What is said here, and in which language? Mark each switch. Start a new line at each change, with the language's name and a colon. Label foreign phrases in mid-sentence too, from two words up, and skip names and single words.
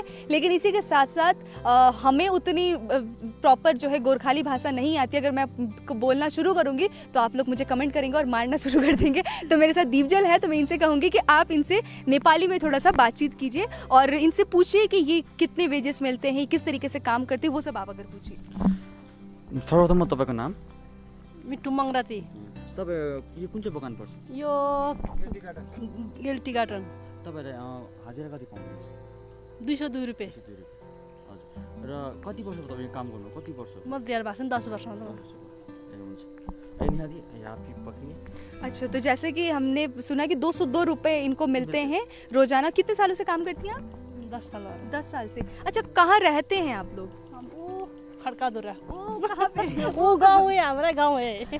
Hindi: लेकिन इसी के साथ साथ हमें उतनी प्रॉपर जो है गोरखाली भाषा नहीं आती। अगर मैं बोलना शुरू करूंगी तो आप लोग मुझे कमेंट करेंगे और मारना शुरू कर देंगे। तो मेरे साथ दीपजल है, तो मैं इनसे कहूंगी कि आप इनसे नेपाली में थोड़ा सा बातचीत कीजिए और इनसे पूछिए कि ये कितने वेजेस मिलते हैं, किस तरीके से काम करते हैं, वो सब आप अगर पूछिए।
Nepali: सर्वप्रथम तपाईँको नाम? मिट्टू मंगराती। तपाईँ यो कुन चाहिँ बगान पर्छ? यो
English: tea garden.
Nepali: तपाईँले हाजिरा कति पाउनुहुन्छ? 202 रुपियाँ। हजुर। र कति वर्ष तपाईँ काम गर्नु? कति वर्ष? म दिएर भएको छ 10 वर्ष।
Hindi: अच्छा, तो जैसे कि हमने सुना कि 202 रुपए इनको मिलते हैं रोजाना। कितने सालों से काम करती हैं आप? 10 साल। 10 साल से। अच्छा, कहाँ रहते हैं आप लोग? खड़का दूरा। वो कहाँ पे? वो गाँव है, हमारा गाँव है।